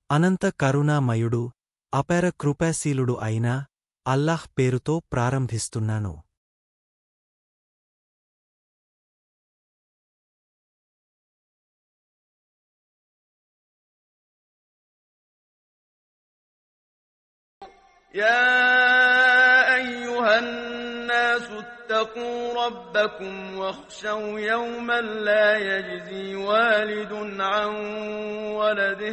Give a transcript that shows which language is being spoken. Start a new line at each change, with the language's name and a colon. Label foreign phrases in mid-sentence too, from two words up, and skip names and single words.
Telugu: అనంత కరుణామయుడు అపార కృపాశీలుడు అయిన అల్లాహ్ పేరుతో ప్రారంభిస్తున్నాను.
Arabic: يا أيها الناس اتقوا ربكم واخشوا يوما لا يجزي والد عن ولده